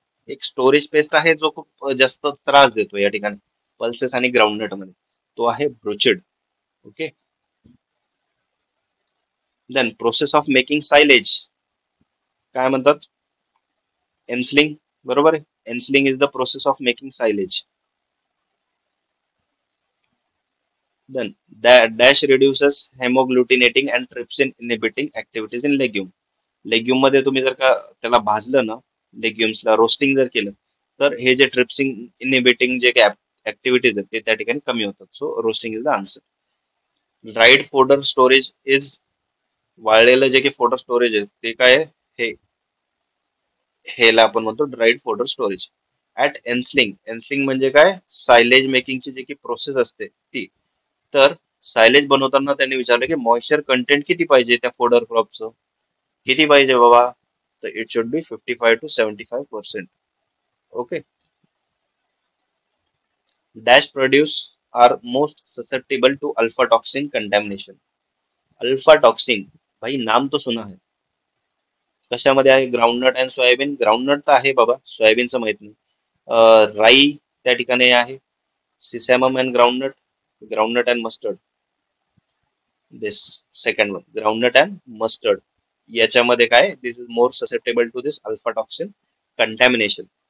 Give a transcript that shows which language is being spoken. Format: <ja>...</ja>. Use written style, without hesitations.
<mr>एक storage paste आहे जो खूप जास्त त्रास देतो या ठिकाणी पल्सेस आणि ग्राउंडनट मध्ये. तो आहे ब्रोचिड. Okay, then process of making silage काय म्हणतात? एन्सलिंग. बरोबर आहे,</mr> <en>Ensiling is the process of making silage. Then dash reduces hemoagglutinating and trypsin inhibiting activities in legume.</en> <mr>Legume मध्ये तुम्ही जर का त्याला भाजलं ना, लेग्युम्सला रोस्टिंग जर केलं, तर हे जे ट्रिप्सिन इनहिबिटिंग जे ऍक्टिव्हिटीज आहेत ते त्या ठिकाणी कमी होतात.</mr> <en>So roasting is the answer.</en> <mr>Dried fodder storage is, वाळलेलं जे काही फोडर स्टोरेज आहे ते काय आहे? हे हेला आपण म्हणतो ड्राईड फोडर स्टोरेज. ऍट एन्सलिंग, एन्सलिंग म्हणजे काय? सायलेज मेकिंगची जी काही प्रोसेस असते ती. तर सायलेज बनवताना त्यांनी विचारलं की मॉइश्चर कंटेंट किती पाहिजे त्या फोडर क्रॉपचं. किती पाहिजे बाबा?</mr> <en>तर it should be 55 to 75%. Okay, dash produce are most susceptible to alpha toxin contamination.</en> <hi>Alpha toxin, भाई नाम तो सुना है.</hi> <mr>कशामध्ये आहे? Groundnut and soybean. ग्राउंडनट तर आहे बाबा, सोयाबीनचं माहित नाही. राई त्या ठिकाणी आहे.</mr> <en>Sesamum and groundnut, groundnut and mustard. This second one, groundnut and mustard.</en> <mr>याच्यामध्ये काय,</mr> <en>This is more susceptible to this alpha toxin contamination.</en>